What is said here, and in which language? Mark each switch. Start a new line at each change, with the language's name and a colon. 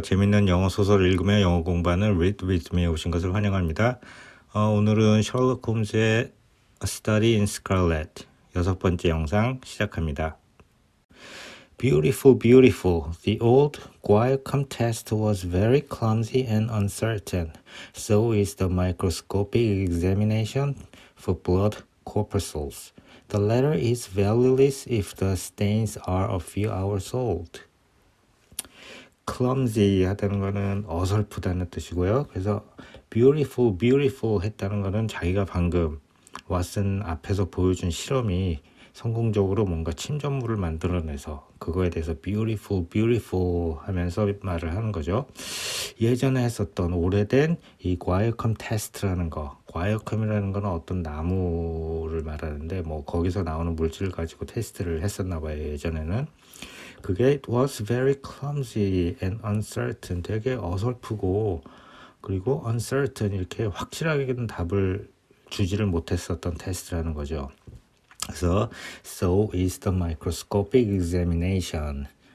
Korean: 재밌는 영어 소설 읽으며 영어 공부하는 Read With Me에 오신 것을 환영합니다. 오늘은 셜록 홈즈의 A Study in Scarlet 여섯 번째 영상 시작합니다.
English: Beautiful, beautiful. The old Guiacum test was very clumsy and uncertain. So is the microscopic examination for blood corpuscles. The latter is valueless if the stains are a few hours old.
Korean: clumsy 하다는 거는 어설프다는 뜻이고요. 그래서
English: beautiful, beautiful
Korean: 했다는 거는 자기가 방금 왓슨 앞에서 보여준 실험이 성공적으로 뭔가 침전물을 만들어내서 그거에 대해서 beautiful, beautiful 하면서 말을 하는 거죠. 예전에 했었던 오래된 이 과역컴 테스트라는 거, 과역컴이라는 거는 어떤 나무를 말하는데 뭐 거기서 나오는 물질을 가지고 테스트를 했었나 봐요. 예전에는. 그게
English: it was very clumsy and uncertain.
Korean: 되게 어설프고 그리고 uncertain 이렇게 확실하게는 답을 주지를 못했었던 테스트라는 거죠. 그래서
English: so is the microscopic examination.